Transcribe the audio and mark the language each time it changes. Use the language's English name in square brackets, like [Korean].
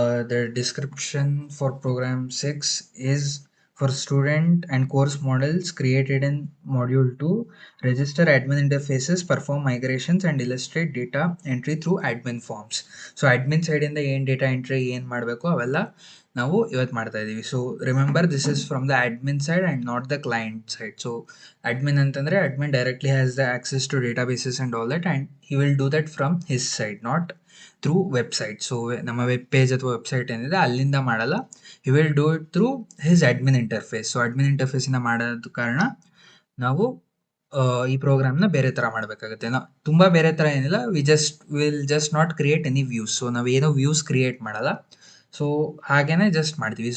[English] The description for program 6 is for student and course models created in module 2 register admin interfaces perform migrations and illustrate data entry through admin forms. [Kannada] So admin ಸೈಡಿಂದ ಏನು data entry ಏನು ಮಾಡಬೇಕು ಅವೆಲ್ಲ ನಾವು ಇವತ್ತು ಮಾಡ್ತಾ ಇದ್ದೀವಿ. [English] So remember this is from the admin side and not the client side. So admin ಅಂತಂದರೆ admin directly has the access to databases and all that, and he will do that from his side, not through website. [Kannada] So ನಮ್ಮ web page ಅಥವಾ website ಏನಿದೆ ಅಲ್ಲಿಂದ ಮಾಡಲ್ಲ, [English] he will do it through his admin interface. [Kannada] So admin interface ಮಾಡೋದ ಕಾರಣ ನಾವು ಈ ಪ್ರೋಗ್ರಾಮ್ನ ಬೇರೆ ಥರ ಮಾಡಬೇಕಾಗುತ್ತೆ. ನಾವು ತುಂಬ ಬೇರೆ ಥರ ಏನಿಲ್ಲ, [English] Will just not create any views. [Kannada] So ನಾವೇನೋ ವ್ಯೂಸ್ ಕ್ರಿಯೇಟ್ ಮಾಡಲ್ಲ, ಸೊ ಹಾಗೇ ಜಸ್ಟ್ ಮಾಡ್ತೀವಿ.